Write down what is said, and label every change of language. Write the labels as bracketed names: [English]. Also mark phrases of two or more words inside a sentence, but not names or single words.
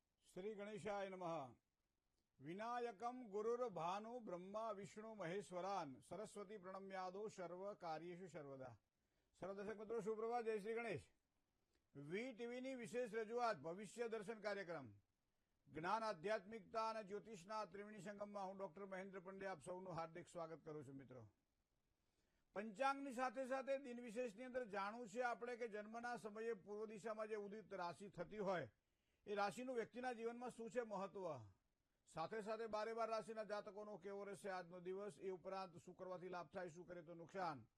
[Sanskrit] श्री गणेशाय नमः। विनायकम गुरुर भानु ब्रह्मा विष्णु महेश्वरान सरस्वती प्रणम्यादो सर्व कार्येषु सर्वदा। [Hindi] सर्व दर्शक मित्रों सुप्रभात, जय श्री गणेश। [Gujarati] વી ટીવીની વિશેષ રજૂઆત ભવિષ્ય દર્શન કાર્યક્રમ જ્ઞાન આધ્યાત્મિકતા અને જ્યોતિષના ત્રિવેણી સંગમમાં હું ડોક્ટર મહેન્દ્ર પંડ્યા આપ સૌનું હાર્દિક સ્વાગત કરું છું। મિત્રો, પંચાંગની સાથે સાથે દિન વિશેષની અંદર જાણવું છે આપણે કે જન્મના સમયે પૂર્વ દિશામાં જે ઉદિત રાશિ થતી હોય એ રાશિનું વ્યક્તિના જીવનમાં શું છે મહત્વ, સાથે સાથે 12 રાશિના જાતકોનો કેવો રહેશે આજનો દિવસ, એ ઉપરાંત શું કરવાથી લાભ થાય, શું કરે તો નુકસાન,